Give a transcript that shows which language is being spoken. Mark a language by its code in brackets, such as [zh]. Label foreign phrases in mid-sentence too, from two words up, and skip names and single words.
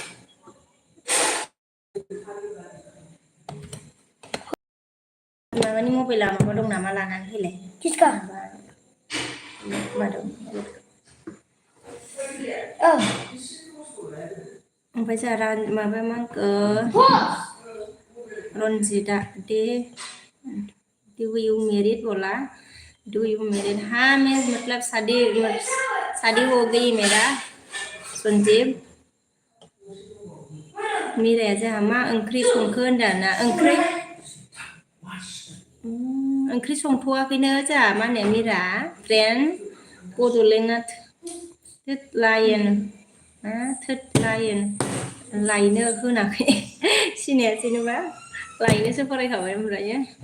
[brx] माबानि मबाइला माबा दं नामा लानानै फैलाय किसका मादों ओमफ्राय जोंहा माबा मा रन्जिता [en] do you married [hi] बोला [en] do you married [hi] हाँ मैं मतलब शादी हो गई मेरा संजीव [brx] मिराया जोंहा मा ओंख्रि संखो होनदों ना ओंख्रि संथ'वाखैनो जोंहा मा होनो मिरा फ्रेन्ड बड'लेण्डना थोद लायेन मा थोद लायेन लायनो होनाखै सिनायासै जेनेबा लायनोसो फरायखाबाय ओमफ्रायो